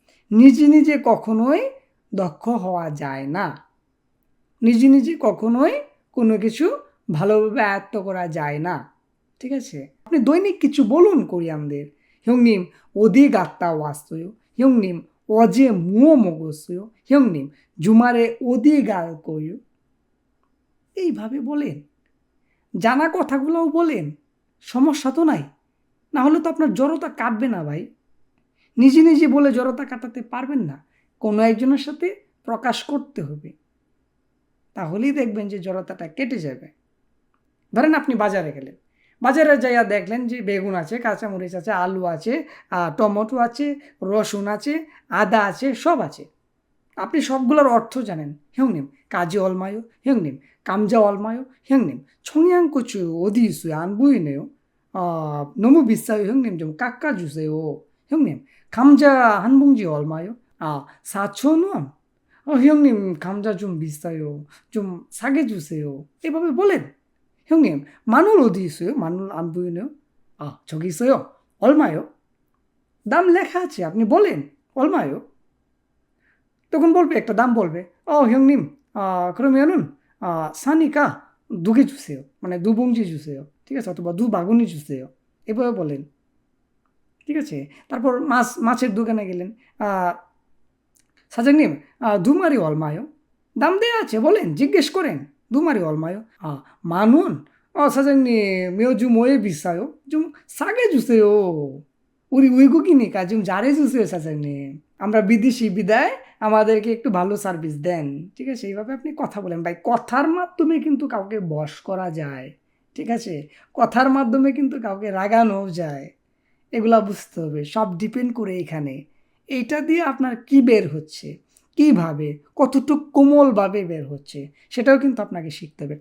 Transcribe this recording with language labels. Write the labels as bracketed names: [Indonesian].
[Bangla] নিজে নিজে কখনোই দক্ষ হওয়া যায় না, নিজে নিজে কখনোই কোনো কিছু ভালোভাবে আয়ত্ত করা যায় না, ঠিক আছে? আপনি দৈনিক কিছু বলুন কোরিয়ানদের, [Korean] 형님 어디 갔다 왔어요? 형님 어제 뭐 먹었어요? 형님 주말에 어디 갈 거예요? [Bangla] এইভাবে বলেন, জানা কথাগুলোও বলেন, সমস্যা তো নাই। না হলে তো আপনার জড়তা কাটবে না ভাই। নিজে নিজে বলে জড়তা কাটাতে পারবেন না, কোনো একজনের সাথে প্রকাশ করতে হবে, তাহলেই দেখবেন যে জড়তাটা কেটে যাবে। ধরেন আপনি বাজারে গেলেন, বাজারে যাইয়া দেখলেন যে বেগুন আছে, কাঁচামরিচ আছে, আলু আছে, টমেটো আছে, রসুন আছে, আদা আছে, সব আছে। আপনি সবগুলোর অর্থ জানেন। [Korean] 형님 가지 얼마요? 형님 감자 얼마요? 형님 청양고추 어디 있어요? 안 보이네요. 너무 비싸요. 형님 좀 깎아주세요. 형님 감자 한 봉지 얼마요? 4,000원. 형님 감자 좀 비싸요. 좀 싸게 주세요. [Bangla] এভাবে বলেন। [Korean] 형님 마늘 어디 있어요? 마늘 안 보이네요. 저기 있어요. 얼마요? [Bangla] দাম লেখা আছে, আপনি বলেন 얼마요? তখন বলবে, একটা দাম বলবে, [Korean] 형님 그러면은 사니까 2개 주세요. [Bangla] মানে [Korean] 2봉지 주세요. [Bangla] ঠিক আছে? অথবা [Korean] 2바구니 주세요. [Bangla] এভাবে বলেন, ঠিক আছে? তারপর মাছের দোকানে গেলেন, [Korean] 사장님 2마리 얼마요? [Bangla] দাম দেয়া আছে, বলেন, জিজ্ঞেস করেন, [Korean] 2마리 얼마요? 10,000원. 사장님 요즘 왜 비싸요? 좀 싸게 주세요. 우리 외국이니까 좀 잘해주세요 사장님. [Bangla] আমরা বিদেশি বিদায় আমাদেরকে একটু ভালো সার্ভিস দেন, ঠিক আছে? এইভাবে আপনি কথা বলেন ভাই, কথার মাধ্যমে কিন্তু কাউকে বশ করা যায়, ঠিক আছে? কথার মাধ্যমে কিন্তু কাউকে রাগানো যায়, এগুলা বুঝতে হবে, সব ডিপেন্ড করে এখানে এইটা দিয়ে আপনার কি বের হচ্ছে, কিভাবে, কতটুকু কোমলভাবে বের হচ্ছে, সেটাও কিন্তু আপনাকে শিখতে হবে।